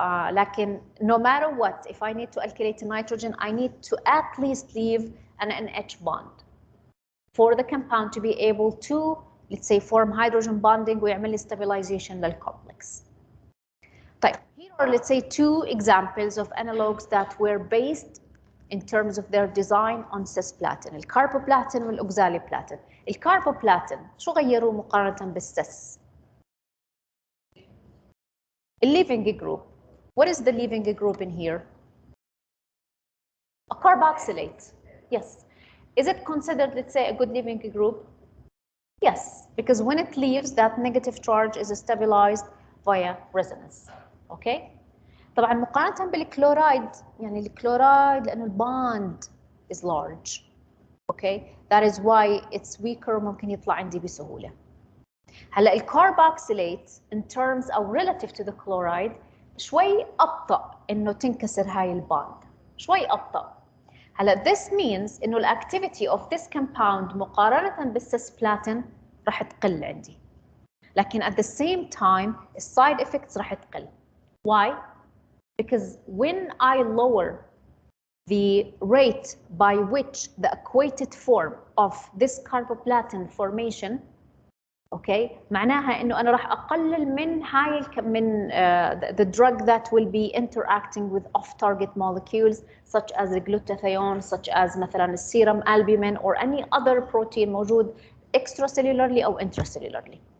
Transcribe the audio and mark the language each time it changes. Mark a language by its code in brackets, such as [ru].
[en] لكن no matter what, if I need to alkylate nitrogen, I need to at least leave an NH bond for the compound to be able to, let's say, form hydrogen bonding [ar] ويعمل لي [en] stabilization للcomplex. طيب, here are, let's say, two examples of analogs that were based in terms of their design on cisplatin, الكاربوبلاتين والأوكزاليبلاتين. [ar] الكاربوبلاتين شو غيروه مقارنة بالسيس؟ leaving group. [en] What is the leaving group in here? A carboxylate. Yes. Is it considered, let's say, a good leaving group? Yes, because when it leaves, that negative charge is stabilized via resonance. Okay. [ar] طبعا مقارنة بالكلورايد، يعني الكلورايد لأنه الباند [en] is large. Okay, that is why it's weaker [ar] وممكن يطلع عندي بسهولة. هلا الكاربوكسيليت in terms أو [en] relative to the chloride [ar] شوي أبطأ إنه تنكسر هاي الباند، شوي أبطأ. هلا [en] this means [ar] إنه الactivity of this compound مقارنة بالسيسبلاتين راح تقل عندي. [en] لكن at the same time السايد effects [ar] راح تقل. [en] Why? Because when I lower the rate by which the equated form of this carboplatin formation, okay, [ar] معناها إنه أنا راح أقلل من هاي من [en] the drug that will be interacting with off-target molecules such as the glutathione, such as مثلا السيرم albumin or any other protein موجود extracellularly أو intracellularly.